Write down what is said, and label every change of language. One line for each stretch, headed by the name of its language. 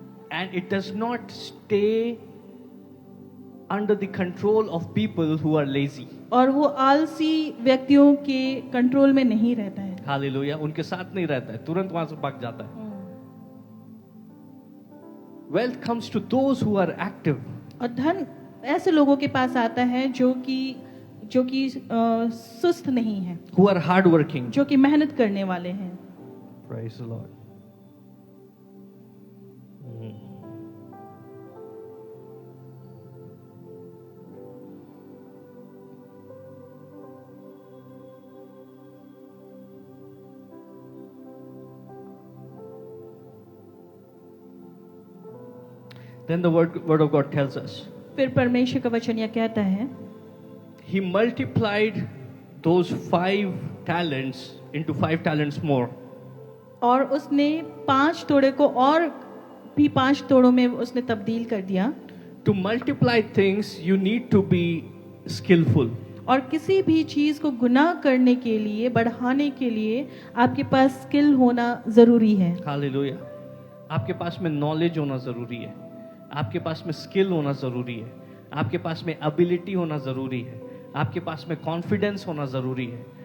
English: and it does not stay under the control of people who are lazy.
Hindi: और वो आलसी व्यक्तियों के कंट्रोल में नहीं रहता है।
English: Hallelujah.
Hindi: उनके साथ नहीं रहता है, तुरंत वहां से भाग जाता है।
English: Wealth comes to those who are active.
Hindi: और धन ऐसे लोगों के पास आता है जो कि सुस्त नहीं है,
English: Who are hardworking.
Hindi: जो कि मेहनत करने वाले हैं।
English: Praise the Lord. Then the word of God tells us,
Hindi: फिर परमेश्वर का वचन यह कहता है,
English: He multiplied those 5 talents into 5 talents more.
Hindi: और उसने 5 तोड़े को और भी 5 तोड़ों में उसने तब्दील कर दिया।
English: To multiply things, you need to be skillful.
Hindi: और किसी भी चीज को गुनाह करने के लिए, बढ़ाने के लिए आपके पास स्किल होना जरूरी है। हालेलुया। आपके पास में नॉलेज होना जरूरी है, आपके पास में स्किल होना जरूरी है, आपके पास में एबिलिटी होना जरूरी है, आपके पास में कॉन्फिडेंस होना जरूरी है।